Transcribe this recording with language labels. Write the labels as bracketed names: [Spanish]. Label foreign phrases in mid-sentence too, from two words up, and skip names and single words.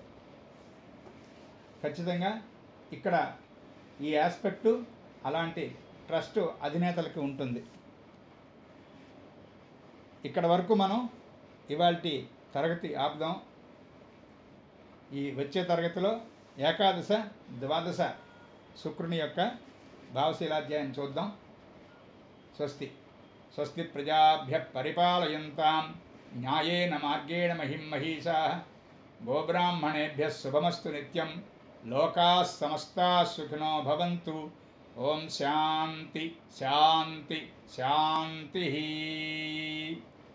[Telugu] ఖచ్చితంగా ఇక్కడ ఈ ఆస్పెక్టు అలాంటి ట్రస్ట్ అధినేతలకి ఉంటుంది. ఇక్కడ వరకు మనం ఇవాల్టి తరగతి ఆపుదాం. ఈ వచ్చే తరగతిలో ఏకాదశ ద్వాదశ శుక్రుని యొక్క భావశీలాధ్యాయం చూద్దాం. [Sanskrit] స్వస్తి స్వస్తి ప్రజాభ్యః పరిపాలయంతాం న్యాయేన మార్గేణ మహిం మహీషాః గోబ్రాహ్మణేభ్యः శుభమస్తు నిత్యం. లోకాः సమస్తాः సుఖినో భవంతు. ఓం శాంతి శాంతి శాంతి.